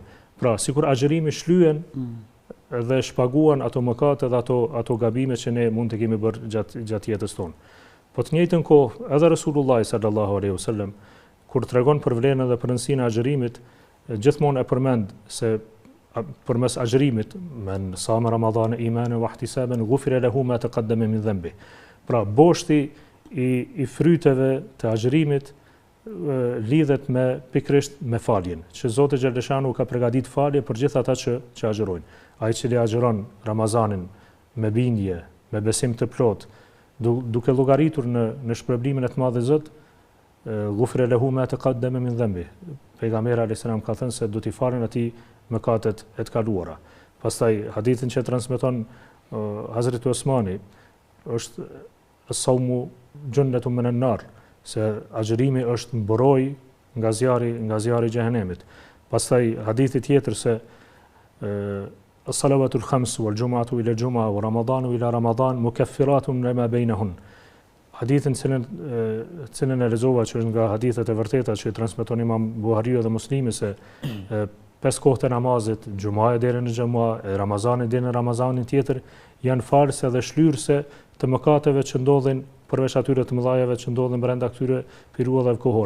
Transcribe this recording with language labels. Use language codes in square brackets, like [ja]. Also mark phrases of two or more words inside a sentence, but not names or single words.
[sq] Pra, sikur agjerimi shlyen dhe shpaguan ato mëkate dhe ato gabime që ne mund të kemi bërë gjatë jetës tonë. Po të njëjtën kohë, edhe Resulullah [ar] صلى الله عليه وسلم [sq] kur tregon për vlerën dhe për rëndësinë e agjerimit, gjithmonë e përmend se përmes agjerimit, [ar] من صام رمضان إيمانا واحتسابا غفر له ما تقدم من ذنبه. [sq] Pra, boshti i fryteve të agjerimit lidhet pikërisht me faljen, që Zoti xhaleshanu ka përgatitur falje për gjithë ata që agjerojnë. Ai që agjeron Ramazanin me bindje, me besim të plot, duke llogaritur në shpërblimin e të madh të Zot, [ar] غفر له ما تقدم من ذنبه. [sq] Pejgamberi [ar] عليه السلام [sq] ka thënë se do t'i falen atij mëkatet e të kaluara. Pastaj hadithin që transmeton Hazreti Osmani është [ar] الصوم جنة من النار, [sq] se agjerimi është mbrojtje nga zjarri i xhehenemit. Pastaj hadithi tjetër se [ar] الصلوات الخمس والجمعة إلى الجمعة ورمضان إلى رمضان مكفرات لما بينهن. [sq] Hadithin cilën e lexova që është nga hadithet e vërteta që transmeton Imam Buhariu dhe Muslimi se 5 kohët e namazit, xhumaja deri në xhuma, Ramazani deri në Ramazanin tjetër janë false dhe shlyrse të mëkateve që ndodhin përveç atyre të mëdhajave që ndodhin brenda këtyre periudhave kohore.